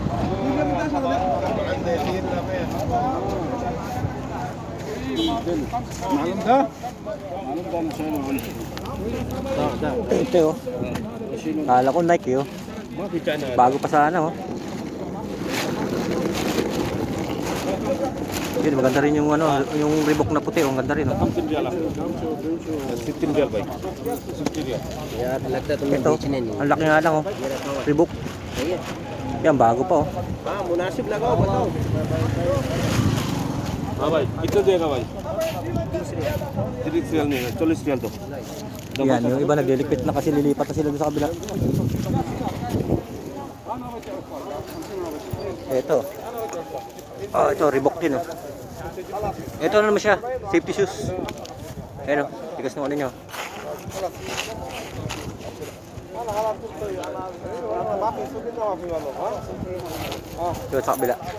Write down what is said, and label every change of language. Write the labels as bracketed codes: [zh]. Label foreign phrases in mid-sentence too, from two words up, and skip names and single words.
[hi] मालूम था [tl] Ito Kala ko Nike Bago pa sana Yun, maganda rin yung yung Reebok na puti, ang ganda rin [hi] सिक्सटीन रियल भाई 60 रियल यार लगता है तुमने [tl] Ito, [hi] बेचने नहीं [tl] ang laki nga lang Reebok. Yan, bago pa [hi] हाँ मुनासिब लगाओ बताओ हाँ भाई कितना देगा भाई 30 रियल नहीं है 40 रियल दो [tl] Yan, yung iba naglilikpit na kasi lilipat na sila doon sa kabila. Ito. Ito, Reebok din Ito naman siya, [en] safety shoes. [tl] Ayan tigas ng niya. Ito sa kabila.